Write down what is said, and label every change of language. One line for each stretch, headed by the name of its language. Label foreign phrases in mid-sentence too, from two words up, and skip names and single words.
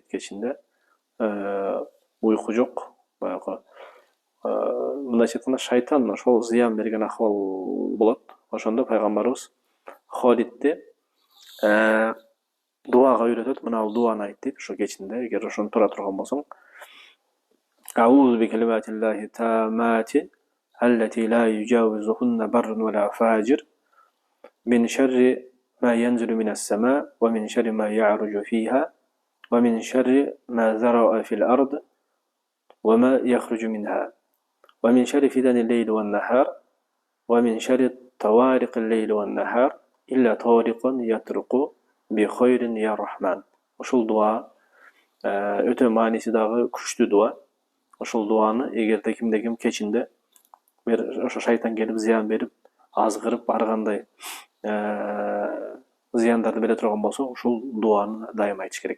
Kyrgyz: Кечинде уйку жок. Баягы мындайча айтканда шайтан ошол зыян берген акыбал болот. Ошондо пайгамбарыбыз Халидти дуага үйрөтөт. Мына бул дуаны айт дейт. Ошо кечинде эгер ошону тура турган болсоң,
Arabic: أعوذ بكلمات الله التامات التي لا يجاوزهن بر ولا فاجر من شر ما ينزل من السماء ومن شر ما يعرج فيها ومن شر ما ذرأ في الأرض وما يخرج منها ومن شر فتن الليل والنهار ومن شر طوارق الليل والنهار إلا طارقا يطرق بخير يا رحمن.
Kyrgyz: Ошол дуа өтө мааниси дагы күчтүү дуа. Ошол дуаны эгерде кимде ким кечинде ошо шайтан келип зыян берип, азгырып, ар кандай зыяндарды бере турган болсо, ушул дуаны дайым айтыш керек.